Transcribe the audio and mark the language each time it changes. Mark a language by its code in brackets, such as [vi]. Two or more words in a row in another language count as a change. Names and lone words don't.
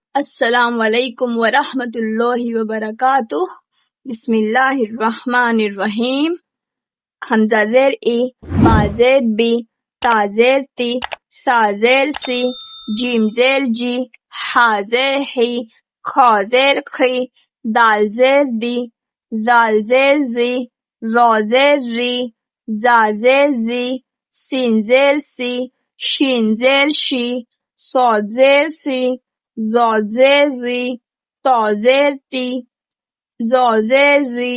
[ar] السلام علیکم ورحمۃ اللہ وبرکاتہ۔ بسم اللہ الرحمن الرحیم۔ [ur] حمزہ زیر ای، با زیر بی، تا زیر تی، سا زیر سی، جیم زیر جی، حا زیر حی، کھا زیر خی، دال زیر دی، زال زیر زی، را زیر ری، زا زیر زی، سین زیر سی، شین زیر شی، صاد زیر سی، زاد زیر زی، تا زیر تی، زا زیر زی،